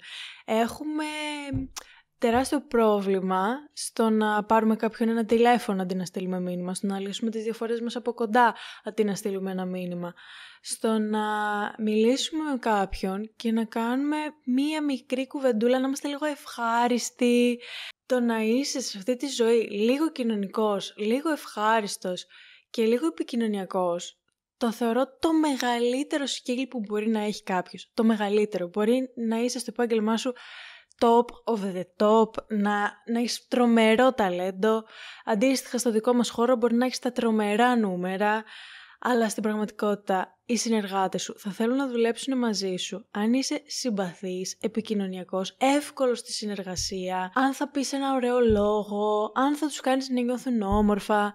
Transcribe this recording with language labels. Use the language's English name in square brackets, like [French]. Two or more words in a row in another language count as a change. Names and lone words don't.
[Greek] Έχουμε τεράστιο πρόβλημα στο να πάρουμε κάποιον ένα τηλέφωνο αντί να στείλουμε μήνυμα, στο να λύσουμε τις διαφορές μας από κοντά αντί να στείλουμε ένα μήνυμα, στο να μιλήσουμε με κάποιον και να κάνουμε μία μικρή κουβεντούλα, να είμαστε λίγο ευχάριστοι. Το να είσαι σε αυτή τη ζωή λίγο κοινωνικός, λίγο ευχάριστος και λίγο επικοινωνιακός, το θεωρώ το μεγαλύτερο skill που μπορεί να έχει κάποιος. Το μεγαλύτερο. Μπορεί να είσαι στο επάγγελμά σου [English] top of the top, [Greek] να έχεις τρομερό ταλέντο. Αντίστοιχα στο δικό μας χώρο μπορεί να έχεις τα τρομερά νούμερα, αλλά στην πραγματικότητα οι συνεργάτες σου θα θέλουν να δουλέψουν μαζί σου αν είσαι συμπαθής, επικοινωνιακός, εύκολος στη συνεργασία, αν θα πεις ένα ωραίο λόγο, αν θα τους κάνεις να νιώθουν όμορφα.